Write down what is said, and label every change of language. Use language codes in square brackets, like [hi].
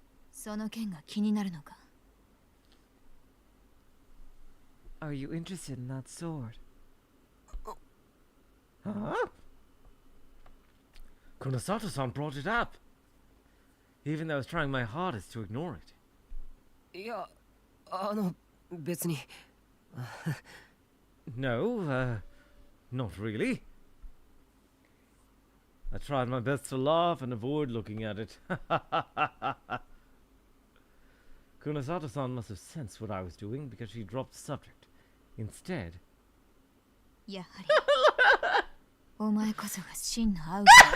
[ja] その件が気になるのか? [en] Are you interested in that sword? Huh? Kunasato-san brought it up. Even though I was trying my hardest to ignore it. [ja] いや、別に。 [en] No, not really. I tried my best to laugh and avoid looking at it. Kunasato-san must have sensed what I was doing because she dropped the subject. Instead... [ja] やはり。お前こそが真のアウト。